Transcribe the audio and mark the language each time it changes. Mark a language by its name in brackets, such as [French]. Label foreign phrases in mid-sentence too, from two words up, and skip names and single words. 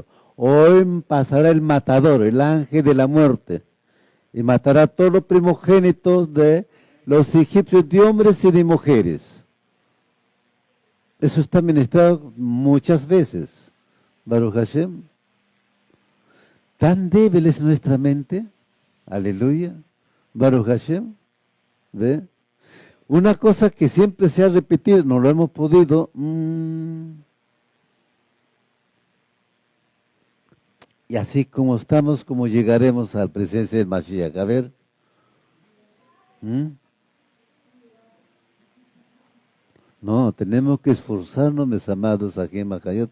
[Spanish] Hoy pasará el matador, el ángel de la muerte, y matará a todos los primogénitos de los egipcios, de hombres y de mujeres. Eso está ministrado muchas veces. [Hebrew] ברוך השם. [Spanish] Tan débil es nuestra mente. [Hebrew] Aleluya. ברוך השם. [Spanish] ¿Ve? Una cosa que siempre se ha repetido, no lo hemos podido. Y así como estamos, como llegaremos a la presencia del Mashiach. A ver. No, tenemos que esforzarnos, mis amados, aquí en Macayot.